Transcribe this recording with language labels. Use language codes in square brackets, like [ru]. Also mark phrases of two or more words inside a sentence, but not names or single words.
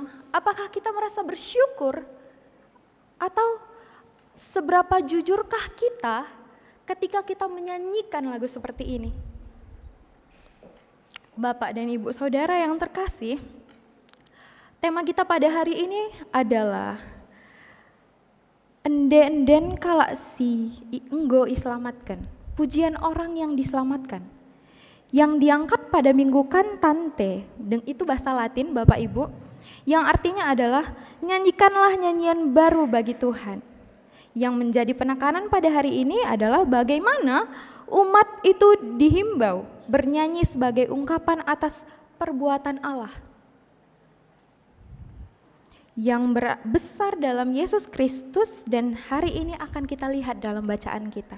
[id] Apakah kita merasa bersyukur? Atau seberapa jujurkah kita ketika kita menyanyikan lagu seperti ini? Bapak dan Ibu Saudara yang terkasih, tema kita pada hari ini adalah [btx] enden kala si enggo iselamatkan, [id] pujian orang yang diselamatkan. Yang diangkat pada minggu Cantante, dan itu bahasa Latin Bapak Ibu, yang artinya adalah nyanyikanlah nyanyian baru bagi Tuhan. Yang menjadi penekanan pada hari ini adalah bagaimana umat itu dihimbau bernyanyi sebagai ungkapan atas perbuatan Allah yang besar dalam Yesus Kristus, dan hari ini akan kita lihat dalam bacaan kita.